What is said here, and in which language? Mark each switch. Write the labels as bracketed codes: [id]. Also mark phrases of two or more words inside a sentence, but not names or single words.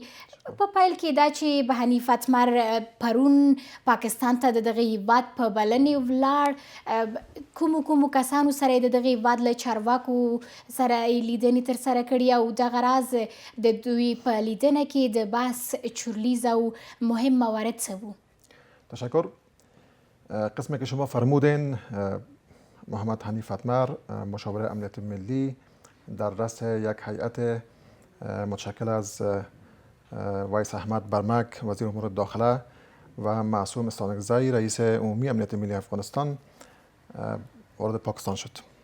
[ps] په پیل کې دا چې به حنیف اتمر پرون پاکستان ته د دغه هیواد په بلنې ولاړ، کومو کسانو سره د دغه هیواد له چارواکو سره لیدنې ترسره کړي او دغه راز د دوی په لیدنه کې د بحث چورلیز او مهم موارد څه وو؟ [fa] تشکر. قسمی که شما فرمودین محمد حنیف اتمر مشاور امنیت ملی در رأس یک هیئت متشکل از ویس احمد برمک وزیر امور داخله و معصوم استانکزی رئیس عمومی امنیت ملی افغانستان وارد پاکستان شد.